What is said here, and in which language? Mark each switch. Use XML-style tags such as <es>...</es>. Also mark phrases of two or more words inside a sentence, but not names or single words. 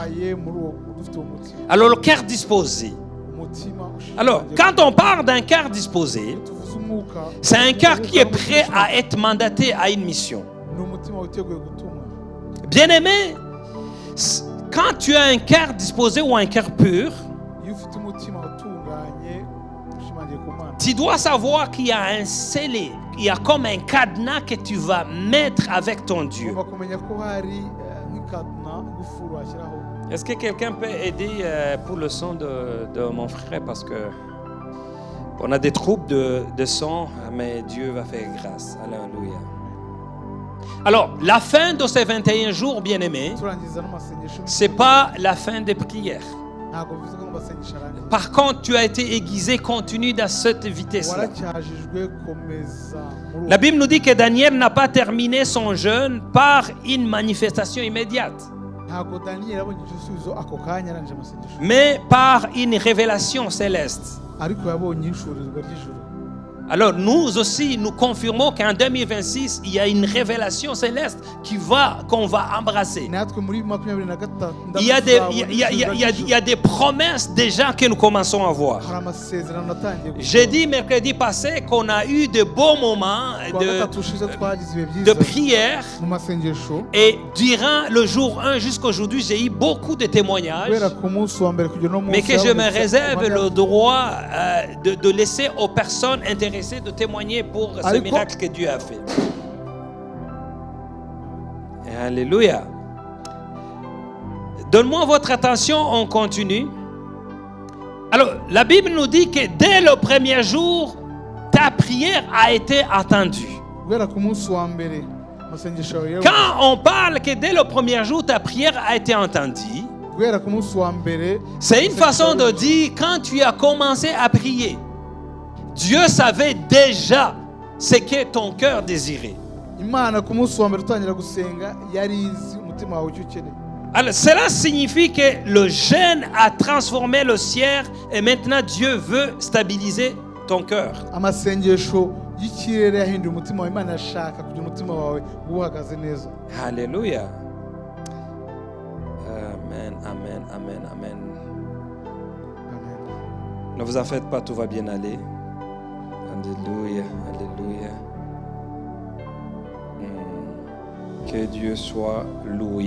<fr>Alors le cœur disposé. Alors quand on parle d'un cœur disposé, c'est un cœur qui est prêt à être mandaté à une mission. Bien-aimé, quand tu as un cœur disposé ou un cœur pur,</fr> <rw>iyo ufite umutima utunganye ushimangiye ku Mana,</rw> <fr>tu dois savoir qu'il y a un scellé, il y a comme un cadenas que tu vas mettre avec ton Dieu.</fr> <rw>ugomba kumenya ko hari nk'ikadna ingufuru washyiraho.</rw> <fr>Est-ce que quelqu'un peut aider pour le son de mon frère? Parce que on a des troubles de son, mais Dieu va faire grâce. Alléluia. Alors, la fin de ces 21 jours, bien-aimés,</fr> <rw>turangiza n'amasengesho,</rw> <fr>c'est pas la fin des prières.</fr> <rw>ntabwo bivuze ko amasengesho arangiye.</rw> <fr>Par contre, tu as été aiguisé, continue dans cette vitesse-là.</fr> <rw>waracyajijwe komeza muri</rw> <fr>La Bible nous dit que Daniel n'a pas terminé son jeûne par une manifestation immédiate,</fr> <rw>ntabwo Daniel yabonye igisubizo ako kanya arangije amasengesho,</rw> <fr>mais par une révélation céleste.</fr> <rw>ariko yabonye ishurizwa ry'ijuru.</rw> <fr>Alors nous aussi, nous confirmons qu'en 2026, il y a une révélation céleste qu'on va embrasser.</fr> <rw>natwe muri 2023</rw> <fr>Il y a des promesses déjà que nous commençons à voir.</fr> <rw>hari amasezerano natangiye</rw> <fr>J'ai dit mercredi passé qu'on a eu de beaux moments</fr> <rw>kuwa gatatu ushize twagize ibihe</rw> <fr>de</fr> <rw>byiza</rw> <fr>prière.</fr> <rw>mu masengesho,</rw> <fr>Et durant le jour 1 jusqu'à aujourd'hui, j'ai eu beaucoup de témoignages.</fr> <rw>kubera ku munsi wa mbere kugera no munsi</rw> <fr>Mais que je me réserve le droit de laisser aux personnes intéressées de témoigner pour ce Alléluia. miracle que Dieu a fait. Alléluia. Donne-moi votre attention, on continue. Alors, la Bible nous dit que dès le premier jour, ta prière a été attendue.</fr> <rw>kubera ku munsi wa mbere amasengesho yawe</rw> <fr>Quand on parle que dès le premier jour, ta prière a été entendue,</fr> <rw>kubera ku munsi wa mbere,</rw> <fr>c'est une façon de dire quand tu as commencé à prier, Dieu savait déjà ce que ton cœur désirait.</fr> <rw>Imana ku munsi wa mbere utangira gusenga yari izi umutima wawe icyo ukeneye.</rw> <fr>Alors, cela signifie que le jeûne a transformé le ciel et maintenant Dieu veut stabiliser ton cœur.</fr> <rw>Amasengesho y'ikirere yahinduye umutima wawe. Imana yashaka kugira umutima wawe uhagaze neza.</rw> <fr>Alléluia. Amen, amen, amen, amen. Amen. Ne vous en faites pas, tout va bien aller. Alléluia, alléluia. Que Dieu soit loué.</fr>